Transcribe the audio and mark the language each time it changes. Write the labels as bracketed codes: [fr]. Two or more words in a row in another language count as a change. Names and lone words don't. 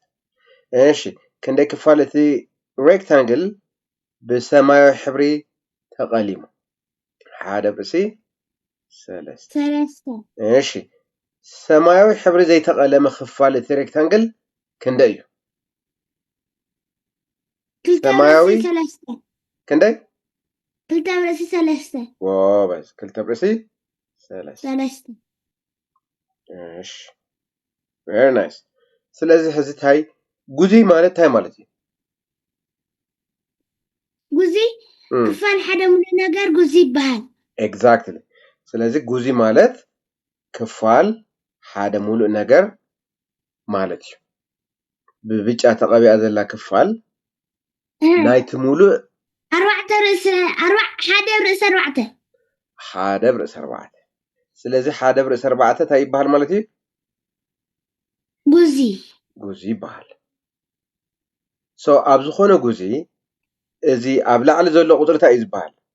[ti] እሺ ክንደይ ክፋል እቲ ሬክታንግል ብሰማያዊ ሕብሪ ተቐሊሙ ሓደ ርእሲ ሰለስተ እሺ ሰማያዊ ሕብሪ ዘይተቐለመ ክፋል እቲ ሬክታንግል ክንደይ እዩ ሰማያዊ ክንደይ ክልተ ርእሲ ሰለስተ ጎበዝ ክልተ ርእሲ ሰለስተ እሺ [en] very nice [ti] ስለዚህ ሕዚ ታይ ጉዚ ማለት ታይ ማለት እዩ ጉዚ ክፋል ሓደ ሙሉእ ነገር ጉዚ ይበሃል exactly ስለዚህ ጉዚ ማለት ክፋል ሓደ ሙሉእ ነገር ማለት እዩ ብብጫ ተቐቢኣ ዘላ ክፋል ናይቲ ሙሉእ ሓደ ብርእሲ ኣርባዕተ ስለዚህ ሓደ ብርእሲ ኣርባዕተ እንታይ ይበሃል ማለት እዩ ጉዚ ይበሃል ኣብ ዝኾነ ጉዚ እዚ ኣብ ላዕሊ ዘሎ ቁፅሪ እንታይ እዩ ዝበሃል